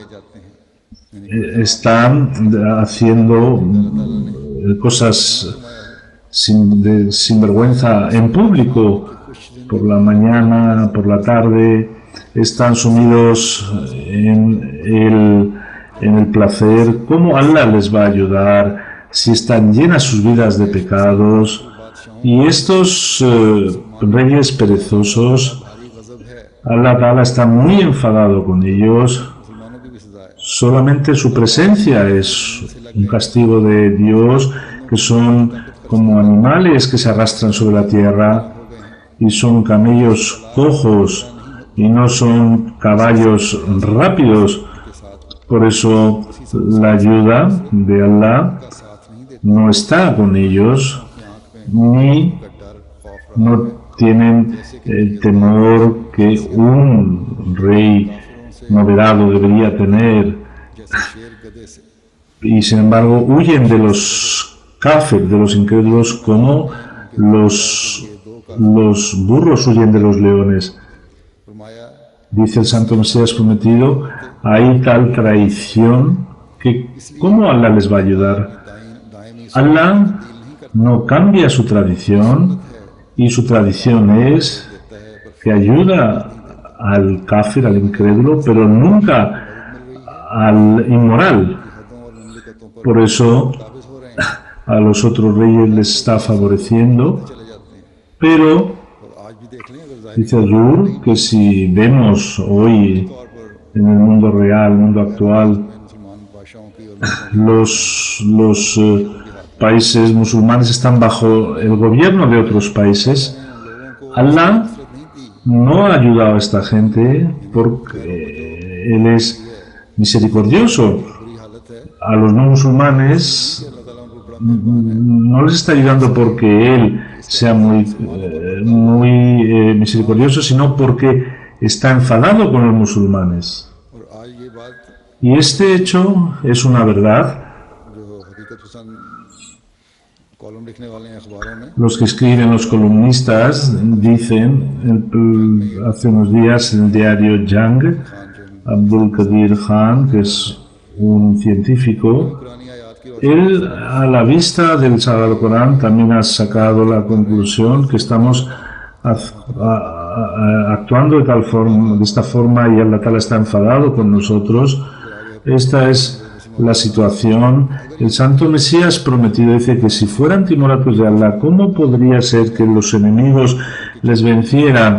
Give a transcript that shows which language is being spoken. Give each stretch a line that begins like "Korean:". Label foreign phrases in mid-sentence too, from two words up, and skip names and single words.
Spanish: están haciendo cosas sin vergüenza en público, por la mañana, por la tarde, están sumidos en el placer. ¿Cómo Allah les va a ayudar si están llenas sus vidas de pecados? Y estos reyes perezosos,
Urdu: بھاری غضب ہے
Arabic: الله تعالى
Spanish: está muy enfadado con ellos.
Urdu: مسلمانوں کی بھی سزا ہے
Spanish: Solamente su presencia es un castigo de Dios, que son como animales que se arrastran sobre la tierra y son camellos cojos y no son caballos rápidos. Por eso la ayuda de Allah
Urdu: کا ساتھ نہیں دیتے
Spanish: no está con ellos, ni
Urdu: کا ڈر خوف
Spanish: no tienen el temor que un rey moderado debería tener,
Urdu: جیسے شیر گدھے سے
Spanish: y sin embargo huyen de los kafir, de los incrédulos, como los burros huyen de los leones. फरमाया Dice el Santo Mesías prometido, hay tal traición que ¿cómo Allah les va a ayudar? दायमी Allah no cambia su tradición, y su tradición es que ayuda al kafir, al incrédulo, pero nunca al inmoral.
Urdu: حدوں اور مملکتوں پر
Spanish: Por eso
Urdu: قابض ہو رہے ہیں
Spanish: a los otros reyes les está favoreciendo,
Urdu: چلے جاتے ہیں
Spanish: pero
Urdu: اور آج بھی دیکھ لیں اگر ظاہر
Spanish: dice Azur que si vemos hoy
Urdu: طور پر
Spanish: en el mundo real, el mundo actual,
Urdu: مسلمان بادشاہوں کی اور لوگوں
Spanish: los países musulmanes están bajo el gobierno de otros países, Allah
Urdu: کی نہیں دی
Spanish: no ha ayudado a esta gente porque Él es misericordioso.
Urdu: بری حالت ہے
Spanish: A los no musulmanes
Urdu: اللہ تعالیٰ ان کو بڑا
Spanish: no les está ayudando porque Él sea muy misericordioso, sino porque está enfadado con los musulmanes.
Urdu: اور آج یہ بات
Spanish: Y este hecho es una verdad.
Urdu: جو حقیقت پسند کالم لکھنے والے ہیں اخباروں میں
Spanish: Los que escriben, los columnistas, dicen, hace unos días en el diario Jang, Abdul Qadir Khan, que es un científico,
Urdu: پرانی آیات کی
Spanish: él, a la vista del Sagrado Corán, también ha sacado la conclusión que estamos actuando de tal forma, de esta forma, y
Arabic: الله تعالى
Spanish: está enfadado con nosotros. Esta es la situación. El Santo Mesías prometido dice que si fueran timoratos de Allah, ¿cómo podría ser que los enemigos les vencieran?